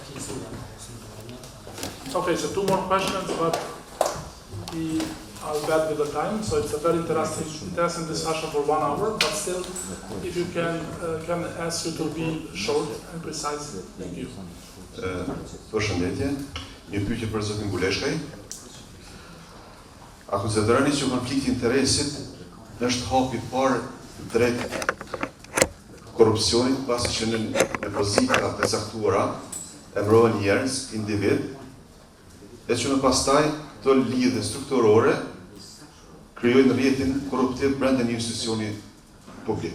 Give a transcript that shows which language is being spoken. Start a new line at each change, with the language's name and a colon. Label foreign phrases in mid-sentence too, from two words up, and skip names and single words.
English: Okay, so 2 more questions, but I'll bet with the time. So it's a very interesting discussion for 1 hour, but still, if you can ask you to be short and precise. Thank you.
Albanian: Përshëndetje, një pyetje për zotin Buleshkaj. A konsideroni që konflikti i interesit është hapi I parë drejt korrupsionit, pasi që në pozita të caktuara emërohen njerëz, individ, e që më pastaj të lidhje strukturore krijojnë rrjetin korruptiv brenda një institucioni publik.